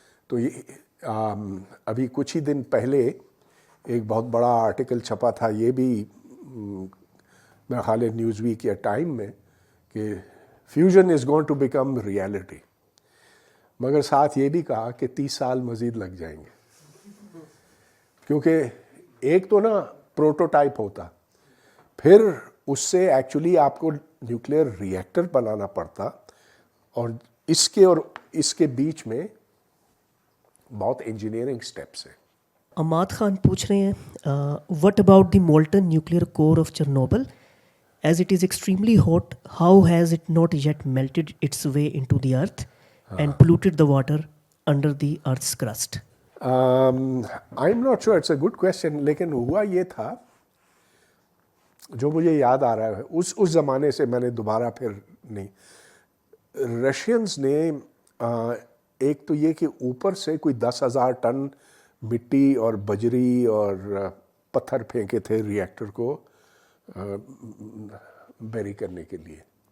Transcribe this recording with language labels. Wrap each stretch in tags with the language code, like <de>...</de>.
<hi>तो ये अभी कुछ ही दिन पहले एक बहुत बड़ा आर्टिकल छपा था, ये भी मेरा ख्याल है न्यूज़ वीक या टाइम में, कि</hi> <en>fusion is going to become reality,</en> <hi>मगर साथ ये भी कहा कि 30 साल मज़ीद लग जाएंगे, क्योंकि एक तो ना प्रोटोटाइप होता, फिर उससे एक्चुअली आपको न्यूक्लियर रिएक्टर बनाना पड़ता, और इसके बीच में बहुत इंजीनियरिंग स्टेप्स हैं. अमाद खान पूछ रहे हैं,</hi> <en>What about the molten nuclear core of Chernobyl, as it is extremely hot, how has it not yet melted its way into the earth and polluted the water under the earth's crust? I'm not sure, it's a good question.</en> <hi>लेकिन हुआ ये था, जो मुझे याद आ रहा है उस ज़माने से, मैंने दोबारा फिर नहीं, रशियंस ने एक तो ये कि ऊपर से कोई 10,000 टन मिट्टी और बजरी और पत्थर फेंके थे रिएक्टर को बेरी करने के लिए.</hi>